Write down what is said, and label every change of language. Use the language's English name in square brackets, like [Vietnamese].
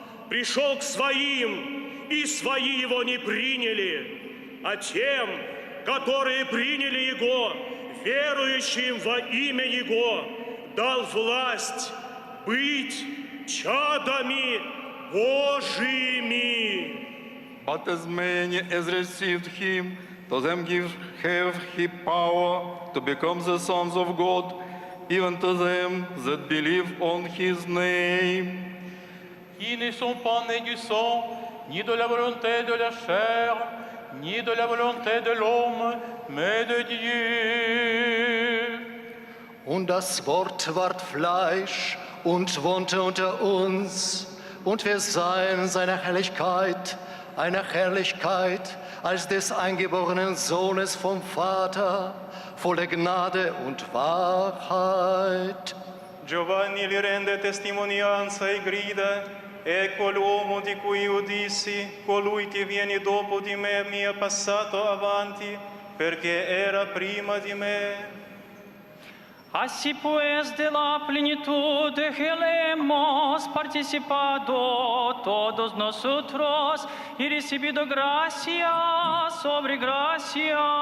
[Russian] Пришел к своим, и свои его не приняли, а тем, которые приняли его, верующим во имя его, дал власть быть чадами Божьими. [English] But as many as received him, to them have he power to become the sons of God, even to them that believe on his name. [French] Qui ne sont pas nés du sang, ni de la volonté de la chair, ni de la volonté de l'homme, mais de Dieu. [German] Und das Wort ward Fleisch und wohnte unter uns, und wir sahen seine Herrlichkeit, eine Herrlichkeit als des eingeborenen Sohnes vom Vater, voller Gnade und Wahrheit. [Italian] Giovanni gli rende testimonianza e grida: Ecco l'uomo di cui io dissi, colui che viene dopo di me mi è passato avanti, perché era prima di me. [Spanish] Así pues de la plenitud que le hemos participado todos nosotros y recibido gracia sobre gracia.